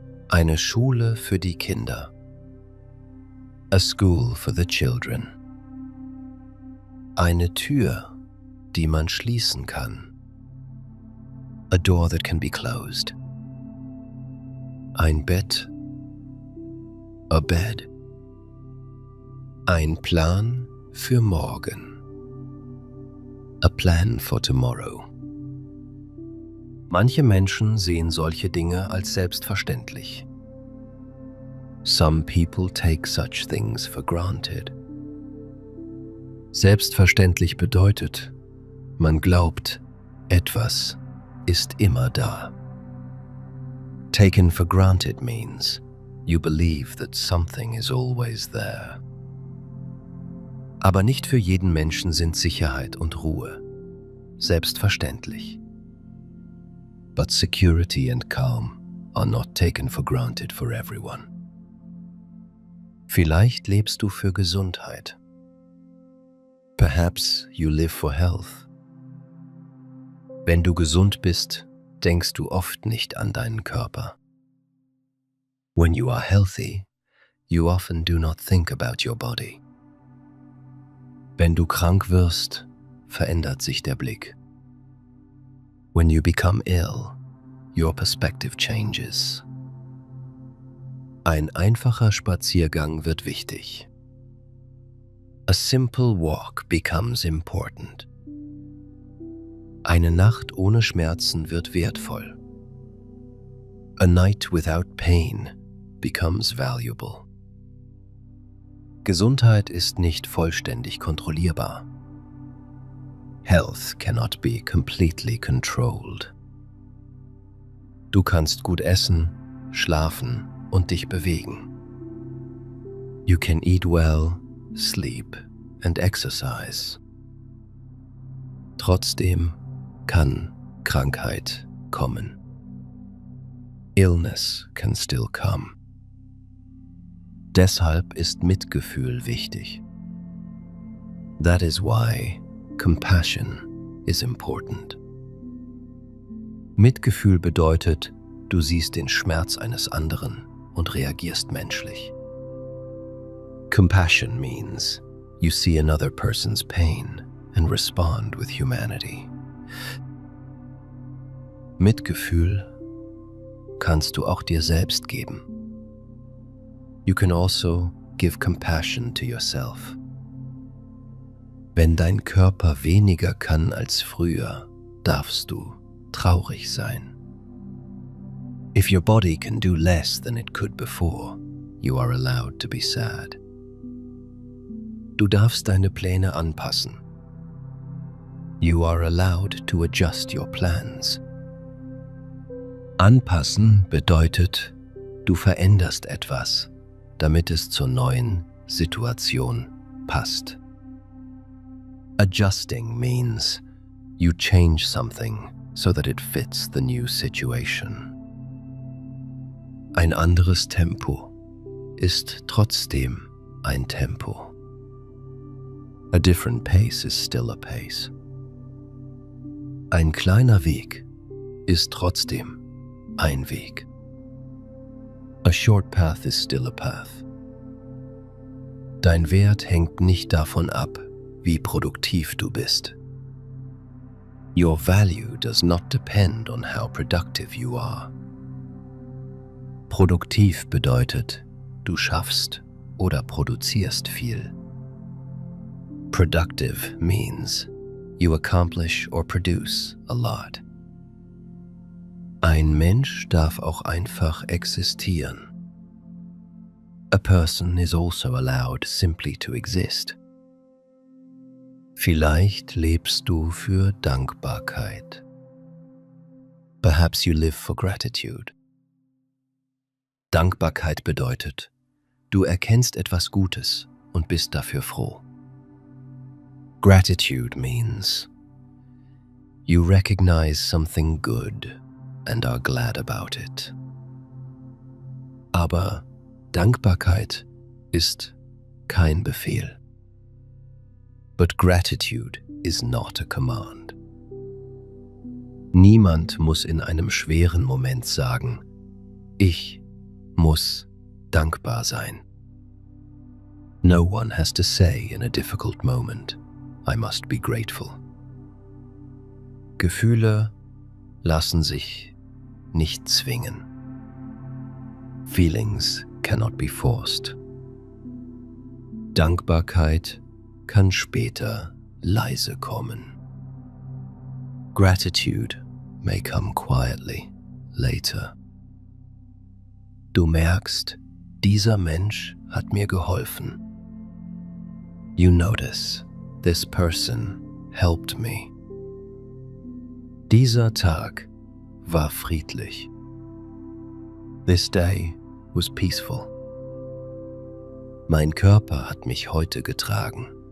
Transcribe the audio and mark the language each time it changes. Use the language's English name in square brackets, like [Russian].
[German] Eine Schule für die Kinder. [English] A school for the children. [German] Eine Tür, die man schließen kann. [English] A door that can be closed. [German] Ein Bett. [English] A bed. [German] Ein Plan für morgen. [English] A plan for tomorrow. [German] Manche Menschen sehen solche Dinge als selbstverständlich. [English] Some people take such things for granted. [German] Selbstverständlich bedeutet, man glaubt, etwas ist immer da. [English] Taken for granted means you believe that something is always there. [German] Aber nicht für jeden Menschen sind Sicherheit und Ruhe selbstverständlich. [English] But security and calm are not taken for granted for everyone. [German] Vielleicht lebst du für Gesundheit. [English] Perhaps you live for health. [German] Wenn du gesund bist, denkst du oft nicht an deinen Körper. [English] When you are healthy, you often do not think about your body. [German] Wenn du krank wirst, verändert sich der Blick. [English] When you become ill, your perspective changes. [German] Ein einfacher Spaziergang wird wichtig. [English] A simple walk becomes important. [German] Eine Nacht ohne Schmerzen wird wertvoll. [English] A night without pain becomes valuable. [German] Gesundheit ist nicht vollständig kontrollierbar. [English] Health cannot be completely controlled. [German] Du kannst gut essen, schlafen und dich bewegen. [English] You can eat well, sleep and exercise. [German] Trotzdem kann Krankheit kommen. [English] Illness can still come. [German] Deshalb ist Mitgefühl wichtig. [English] That is why compassion is important. [German] Mitgefühl bedeutet, du siehst den Schmerz eines anderen und reagierst menschlich. [English] Compassion means you see another person's pain and respond with humanity. [German] Mitgefühl kannst du auch dir selbst geben. [English] You can also give compassion to yourself. [German] Wenn dein Körper weniger kann als früher, darfst du traurig sein. [English] If your body can do less than it could before, you are allowed to be sad. [German] Du darfst deine Pläne anpassen. [English] You are allowed to adjust your plans. [German] Anpassen bedeutet, du veränderst etwas, damit es zur neuen Situation passt. [English] Adjusting means you change something so that it fits the new situation. [German] Ein anderes Tempo ist trotzdem ein Tempo. [English] A different pace is still a pace. [German] Ein kleiner Weg ist trotzdem ein Weg. [English] A short path is still a path. [German] Dein Wert hängt nicht davon ab, wie produktiv du bist. [English] Your value does not depend on how productive you are. [German] Produktiv bedeutet, du schaffst oder produzierst viel. [English] Productive means you accomplish or produce a lot. [German] Ein Mensch darf auch einfach existieren. [English] A person is also allowed simply to exist. [German] Vielleicht lebst du für Dankbarkeit. [English] Perhaps you live for gratitude. [German] Dankbarkeit bedeutet, du erkennst etwas Gutes und bist dafür froh. [English] Gratitude means you recognize something good and are glad about it. [German] Aber Dankbarkeit ist kein Befehl. [English] But gratitude is not a command. [German] Niemand muss in einem schweren Moment sagen, ich muss dankbar sein. [English] No one has to say in a difficult moment, I must be grateful. [German] Gefühle lassen sich nicht zwingen. [English] Feelings cannot be forced. [German] Dankbarkeit kann später leise kommen. [English] Gratitude may come quietly later. [German] Du merkst, dieser Mensch hat mir geholfen. [English] You notice, this person helped me. [German] Dieser Tag war friedlich. [English] This day was peaceful. [German] Mein Körper hat mich heute getragen.